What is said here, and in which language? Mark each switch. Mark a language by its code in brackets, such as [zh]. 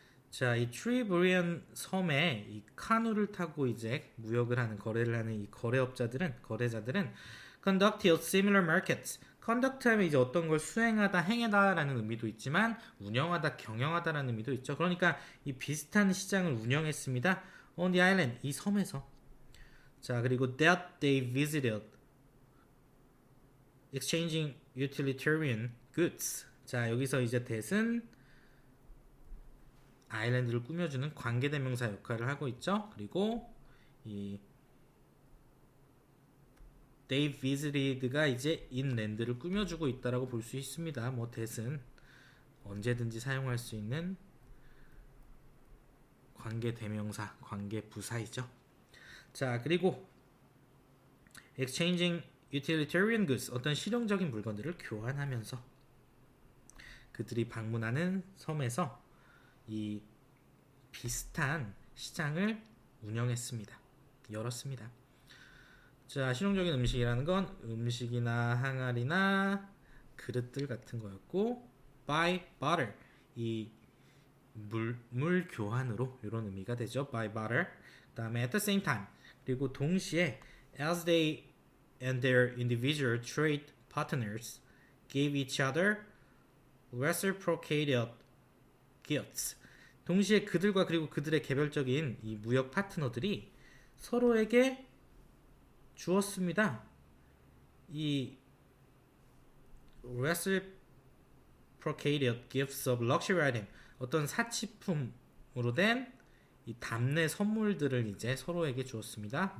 [ko] 자, 이 트리브리안 섬에 이 카누를 타고 이제 무역을 하는 거래를 하는 이 거래자들은 [en] conducted similar markets. [ko] conduct 하면 이제 어떤 걸 수행하다, 행하다라는 의미도 있지만 운영하다, 경영하다라는 의미도 있죠. 그러니까 이 비슷한 시장을 운영했습니다. [en] on the island [ko] 이 섬에서. 자, 그리고 [en] that they visited exchanging utilitarian goods. [ko] 자, 여기서 이제 that은 아일랜드를 꾸며주는 관계대명사 역할을 하고 있죠. 그리고 이 they visited가 이제 inland를 꾸며주고 있다라고 볼 수 있습니다. 뭐 that은 언제든지 사용할 수 있는 관계대명사, 관계부사이죠. 자, 그리고 [en] exchanging utilitarian goods, [ko] 어떤 실용적인 물건들을 교환하면서 그들이 방문하는 섬에서 이 비슷한 시장을 운영했습니다. 열었습니다. 자, 실용적인 음식이라는 건 음식이나 항아리나 그릇들 같은 거였고, [en] buy barter, [ko] 이 물 교환으로 이런 의미가 되죠. [en] buy barter. [ko] 그다음에 [en] at the same time, [ko] 그리고 동시에 [en] as they and their individual trade partners gave each other reciprocated gifts. [ko] 동시에 그들과 그리고 그들의 개별적인 이 무역 파트너들이 서로에게 주었습니다. 이 [en] reciprocated gifts of luxury item, [ko] 어떤 사치품으로 된 이 답례 선물들을 이제 서로에게 주었습니다.